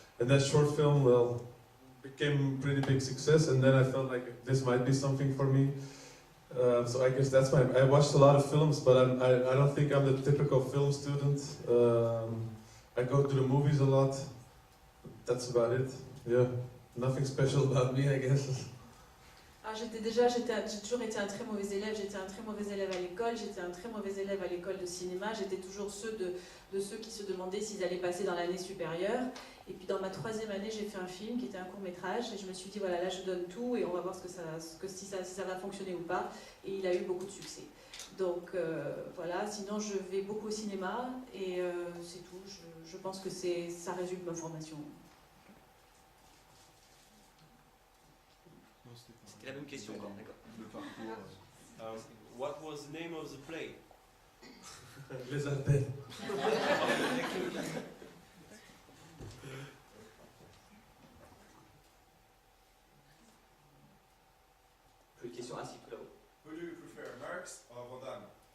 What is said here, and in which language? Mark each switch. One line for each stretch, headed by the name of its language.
English: And that short film, well, became a pretty big success, and then I felt like this might be something for me. So I guess that's I watched a lot of films, but I don't think I'm the typical film student. I go to the movies a lot. That's about it. Yeah, nothing special about me, I guess.
French: J'ai toujours été un très mauvais élève. J'étais un très mauvais élève à l'école. J'étais un très mauvais élève à l'école de cinéma. J'étais toujours de ceux qui se demandaient s'ils allaient passer dans l'année supérieure. Et puis dans ma troisième année, j'ai fait un film qui était un court-métrage. Et je me suis dit, voilà, là je donne tout et on va voir si ça va fonctionner ou pas. Et il a eu beaucoup de succès. Donc voilà, sinon je vais beaucoup au cinéma et c'est tout. Je pense que ça résume ma formation. C'était la même question encore, d'accord. Le parcours.
English: What was the name of the play?
French: Les Ardennes. Plus de questions? Ah si, là-haut.
English: Who do you prefer, Marx or Van Damme?